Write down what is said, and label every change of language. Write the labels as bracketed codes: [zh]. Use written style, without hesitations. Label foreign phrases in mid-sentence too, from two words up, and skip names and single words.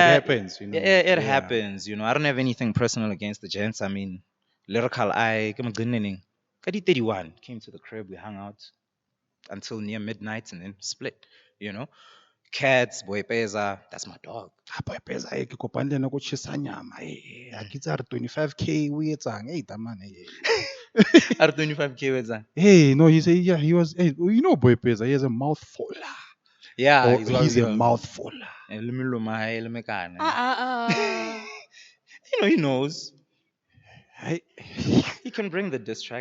[en] yeah, happens, it Yeah. happens. I don't have anything personal against the gents. I mean, lyrical eye, come on, Kadi 31 came to the crib, we hung out until near midnight and then split. You know, Cats, Boy Peza, that's my dog. [st] Boy pesa ke kopane le ena ko tjhesa nyama a ke tsa re 25k o etsang tamane [en] Out of 25K, what's that? Hey, no, he said, yeah, he was. Hey, boy pesa, he has a mouthful. Yeah, Oh, he's a mouthful. Let me look my let me can. Uh. He knows. Hey, He can bring the diss track.